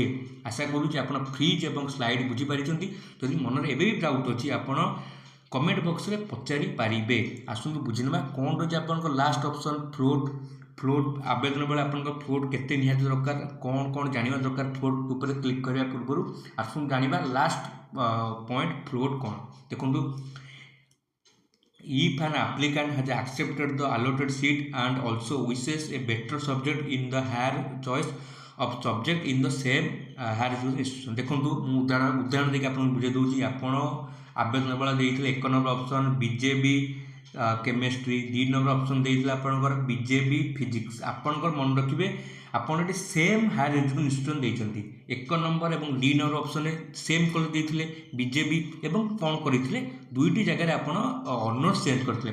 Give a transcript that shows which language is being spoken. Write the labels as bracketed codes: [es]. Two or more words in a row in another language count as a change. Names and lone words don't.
[or] ଆଶା କରୁଛି ଆପଣ ଫ୍ରିଜ୍ ଏବଂ ସ୍ଲାଇଡ୍ ବୁଝିପାରିଛନ୍ତି। ଯଦି ମନରେ ଏବେ ବି ଡାଉଟ୍ ଅଛି ଆପଣ [en] comment boxରେ [or] ପଚାରି ପାରିବେ। ଆସନ୍ତୁ ବୁଝିନେବା କ'ଣ ରହିଛି ଆପଣଙ୍କ [en] last option float [or] ଆବେଦନ ବେଳେ ଆପଣଙ୍କ ଫ୍ଲୋଟ୍ କେତେ ନିହାତି ଦରକାର, କ'ଣ ଜାଣିବା ଦରକାର ଫ୍ଲୋଟ୍ ଉପରେ କ୍ଲିକ୍ କରିବା ପୂର୍ବରୁ। ଆସନ୍ତୁ ଜାଣିବା [en] last point float [or] କ'ଣ। ଦେଖନ୍ତୁ, [en] if an applicant has accepted the allotted seat and also wishes a better subject in the higher choice of subject in the same higher institution। [or] ଦେଖନ୍ତୁ ମୁଁ ଉଦାହରଣ ଦେଇକି ଆପଣଙ୍କୁ ବୁଝାଇ ଦେଉଛି। ଆପଣ ଆବେଦନ ବେଳେ ଦେଇଥିଲେ 1 ନମ୍ବର ଅପସନ୍ ବିଜେବି କେମିଷ୍ଟ୍ରି, 2 ନମ୍ବର ଅପସନ୍ ଦେଇଥିଲେ ଆପଣଙ୍କର ବିଜେବି ଫିଜିକ୍ସ। ଆପଣଙ୍କର ମନେ ରଖିବେ ଆପଣ ଏଠି [en] same higher education institution [or] ଦେଇଛନ୍ତି। 1 ନମ୍ବର ଏବଂ 2 ନମ୍ବର ଅପସନ୍ରେ [en] same college [or] ଦେଇଥିଲେ ବିଜେବି, ଏବଂ କ'ଣ କରିଥିଲେ ଦୁଇଟି ଜାଗାରେ ଆପଣ [en] honours change [or] କରିଥିଲେ।